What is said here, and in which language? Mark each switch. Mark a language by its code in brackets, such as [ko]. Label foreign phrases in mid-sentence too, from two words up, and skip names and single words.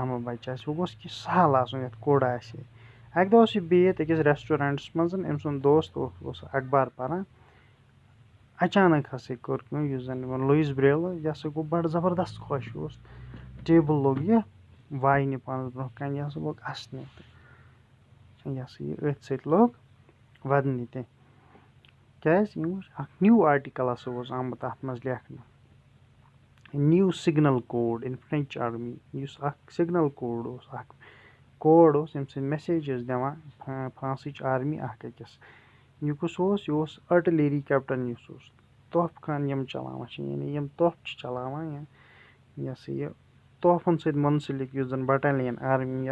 [ks] اَمہٕ بَچہٕ آسہِ وۄنۍ گوٚژھ کیٚنٛہہ سہل آسُن یَتھ کوٚر آسہِ اَکہِ دۄہ اوس یہِ بِہِتھ أکِس ریسٹورنٹس منٛز أمۍ سُنٛد دوست اوس اخبار پَران اچانک ہسا کوٚر کٲم یُس زَن یِمن لویِس بریل یہِ ہسا گوٚو بَڑٕ زَبردست خۄش یہِ اوس ٹیبٕل لوٚگ یہِ واینہِ پانَس برونٛہہ کَنہِ یہِ ہسا لوٚگ اَسنہِ تہٕ یہِ ہسا یہِ أتھۍ سۭتۍ لوٚگ وَدنہِ تہِ کیازِ یِم وٕچھ اکھ نِو آرٹِکل ہسا اوس آمُت اَتھ منٛز لیکھنہٕ نِو [en] signal code in French army [ks] یُس اکھ [en] signal code [ks] اوس اکھ کوڈ اوس ییٚمہِ سۭتۍ میسیج ٲس دِوان فرانسٕچ آرمی اکھ أکِس یہِ کُس اوس یہِ اوس [en] artillery captain [ks] یُس اوس توفہٕ خان یِم چلاوان چھِ یعنی یِم توفہٕ چھِ چلاوان یہِ ہسا یہِ توفن سۭتۍ مُنسلِک یُس زن [en] battalion army